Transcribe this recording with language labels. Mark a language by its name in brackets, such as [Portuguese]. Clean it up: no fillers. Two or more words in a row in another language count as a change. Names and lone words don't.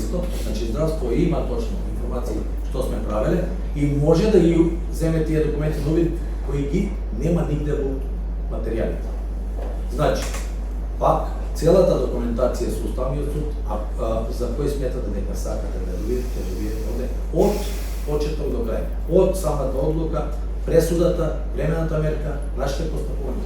[Serbian] isto, znači zdravstvo ima točno informacije što sme [Macedonian] правеле и може да ги земе тие документи на увид кои ги нема нигде во материјалите. Значи, пак, целата документација со Уставниот суд, за кој сметате дека сакате да видите овде, од почеток до крај, од самата одлука, пресудата, времената мерка, нашите постапувања.